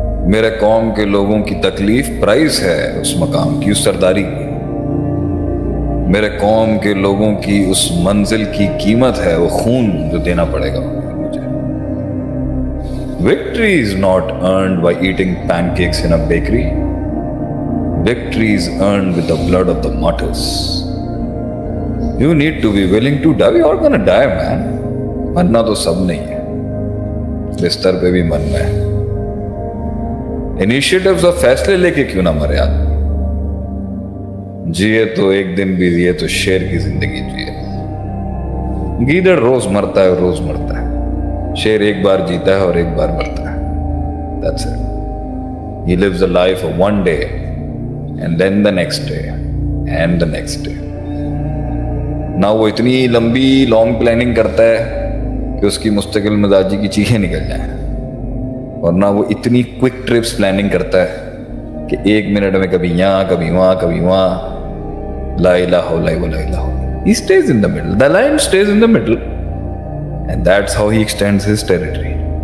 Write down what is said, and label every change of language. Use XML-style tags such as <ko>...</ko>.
<ur>میرے قوم کے لوگوں کی تکلیف پرائز ہے اس مقام کی، اس سرداری کی۔ میرے قوم کے لوگوں کی اس منزل کی قیمت ہے وہ خون جو دینا پڑے گا مجھے۔</ur> <en>Victory is not earned by eating pancakes in a bakery. Victory is earned with the blood of the martyrs. You need to be willing to die. We are gonna die, man.</en> <ur>مرنا تو سب نہیں ہے، بستر پہ بھی مرنا ہے۔ Initiatives اور فیصلے لے کے کیوں نہ مرے آدمی؟ جیے تو ایک دن بھی جیے تو شیر کی زندگی جیے۔ گیدڑ روز مرتا ہے اور روز مرتا ہے، شیر ایک بار جیتا ہے اور ایک بار مرتا ہے۔</ur> <en>That's it. He lives a life of one day and then the next day and the next day.</en> <ur>نہ وہ اتنی لانگ پلاننگ کرتا ہے کہ اس کی مستقل مزاجی کی چیخیں نکل جائیں، اور نہ وہ اتنی کوئک ٹرپس پلاننگ کرتا ہے کہ ایک منٹ میں کبھی یہاں کبھی وہاں کبھی وہاں۔</ur> <ar>لا الہ الا اللہ</ar> <ur>لا الہ الا اللہ۔</ur> <en>He stays in the middle. The lion stays in the middle and that's how he extends his territory.</en>